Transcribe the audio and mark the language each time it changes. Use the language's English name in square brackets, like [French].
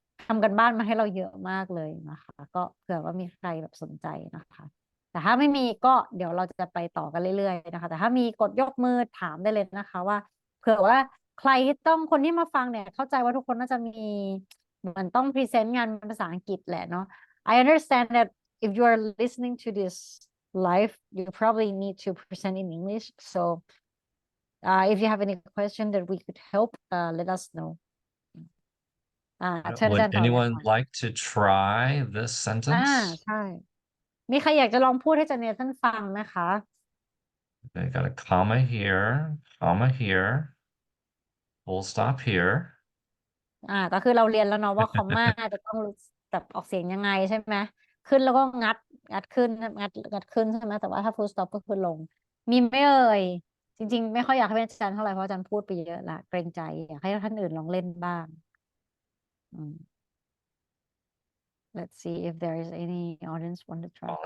[Thai] ทำกันบ้านมาให้เราเยอะมากเลยนะคะก็เผื่อว่ามีใครแบบสนใจนะคะแต่ถ้าไม่มีก็เดี๋ยวเราจะไปต่อกันเรื่อยๆนะคะแต่ถ้ามีกดยกมือถามได้เลยนะคะว่าเผื่อว่าใครที่คนที่มาฟังเนี่ยเข้าใจว่าทุกคนน่าจะมีเหมือนต้องพรีเซนต์งานเป็นภาษาอังกฤษแหละเนาะ [English] I understand that if you are listening to this live, you probably need to present in English. So if you have any question that we could help, let us know. [Thai] เชิญอาจาร ย์ต่อเลย [English] anyone [Thai] ค่ะ [English] like to try this sentence? [Thai] ใช่ มีใครอยากจะลองพูดให้อาจารย์เนท่านฟังไหมคะ [English] They got a comma here, full stop here. [Thai] ก็คือเราเรียนแล้วเนาะว่าคอมมาจะต้องแบบออกเสียงยังไงใช่ไหมขึ้นแล้วก็งัดขึ้นงัดขึ้นใช่ไหมแต่ว่าถ้า full stop ก็คือลง มีไม่เอ่ยจริงๆไม่ค่อยอยากให้เป็นอาจารย์เท่าไหร่เพราะอาจารย์พูดไปเยอะละเกรงใจอยากให้ท่านอื่นลองเล่นบ้าง [English] Let's see if there is any audience want to try.